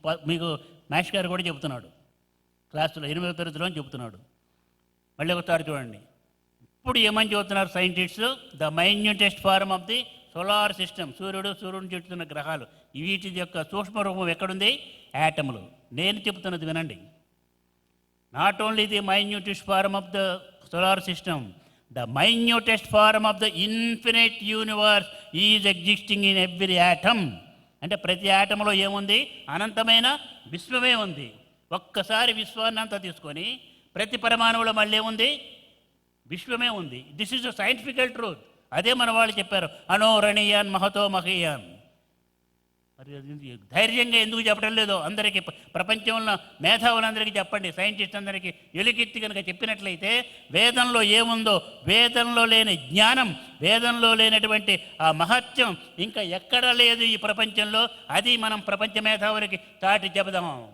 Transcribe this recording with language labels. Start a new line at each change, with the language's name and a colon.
Telugu: మీకు మ్యాథ్స్ గారు కూడా చెబుతున్నాడు, క్లాసులో 8వ తరగతిలో చెబుతున్నాడు. మళ్ళీ ఒకసారి చూడండి. ఇప్పుడు ఏమని చెబుతున్నారు సైంటిస్టులు?
English: the minutest form of the solar system,
Telugu: సూర్యుడిని చుట్టుతున్న గ్రహాలు, వీటి యొక్క సూక్ష్మ రూపం ఎక్కడుంది? యాటములు. నేను చెబుతున్నది వినండి.
English: Not only the minutest form of the solar system, the minutest form of the infinite universe is existing in every atom.
Telugu: అంటే ప్రతి ఆటంలో ఏముంది? అనంతమైన విశ్వమే ఉంది. ఒక్కసారి విశ్వాన్ని అంతా తీసుకొని ప్రతి పరమాణువులో మళ్ళీ ఏముంది? విశ్వమే ఉంది.
English: This is a scientifical truth.
Telugu: అదే మన వాళ్ళు చెప్పారు,
Sanskrit: అనోరణీయాన్ మహతో మహీయాన్.
Telugu: మరి ధైర్యంగా ఎందుకు చెప్పడం లేదో అందరికీ, ప్రపంచంలో మేధావులందరికీ చెప్పండి, సైంటిస్ట్ అందరికీ ఎలుకెత్తి కనుక చెప్పినట్లయితే వేదంలో ఏముందో, వేదంలో లేని జ్ఞానం, వేదంలో లేనటువంటి ఆ మహత్యం ఇంకా ఎక్కడ లేదు ఈ ప్రపంచంలో. అది మనం ప్రపంచ మేధావులకి చాటి చెబుదాం.